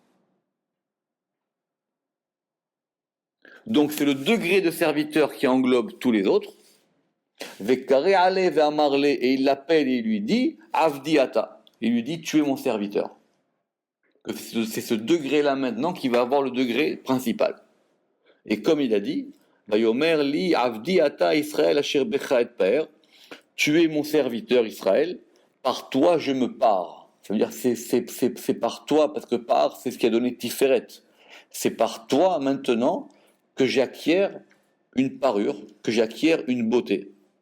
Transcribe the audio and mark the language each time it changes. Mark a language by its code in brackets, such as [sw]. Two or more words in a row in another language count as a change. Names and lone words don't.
[fr] Donc c'est le degré de serviteur qui englobe tous les autres. Et il l'appelle et il lui dit [he] עבדי אתה. [fr] Il lui dit tu es mon serviteur. C'est ce degré-là maintenant qui va avoir le degré principal. Et comme il a dit, [he] ויאמר לי עבדי אתה ישראל אשר בך אתפאר. [fr] Tu es mon serviteur Israël. Par toi, je me pars. Ça veut dire c'est par toi, parce que par, c'est ce qui a donné Tiferet. C'est par toi, maintenant, que j'acquiers une parure, que j'acquiers une beauté.